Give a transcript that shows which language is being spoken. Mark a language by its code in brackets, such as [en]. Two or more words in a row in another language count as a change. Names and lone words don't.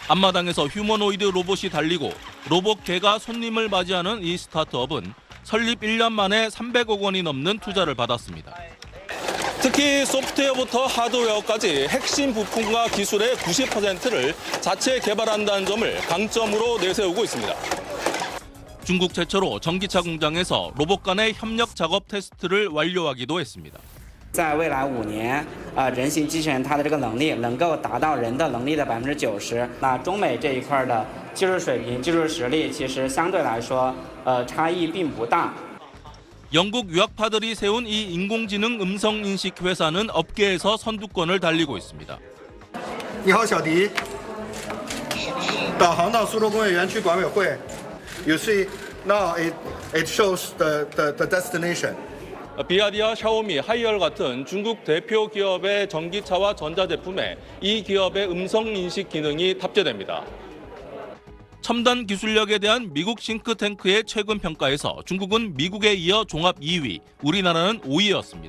[ko] 앞마당에서 휴머노이드 로봇이 달리고 로봇 개가 손님을 맞이하는 이 스타트업은 설립 1년 만에 300억 원이 넘는 투자를 받았습니다. 특히 소프트웨어부터 하드웨어까지 핵심 부품과 기술의 90%를 자체 개발한다는 점을 강점으로 내세우고 있습니다. 중국 최초로 전기차 공장에서 로봇 간의 협력 작업 테스트를 완료하기도 했습니다. [zh] 在未来5年，人形机器人它的这个能力能够达到人的能力的90%。那中美这一块的技术水平、技术实力，其实相对来说，差异并不大。 [ko] 영국 유학파들이 세운 이 인공지능 음성인식 회사는 업계에서 선두권을 달리고 있습니다. [zh] 你好，小迪。导航到苏州工业园区管委会。 [en] You see now it shows the destination. [ko] 비아디와 샤오미, 하이얼 같은 중국 대표 기업의 전기차와 전자제품에 이 기업의 음성인식 기능이 탑재됩니다. 첨단 기술력에 대한 미국 싱크탱크의 최근 평가에서 중국은 미국에 이어 종합 2위, 우리나라는 5위였습니다.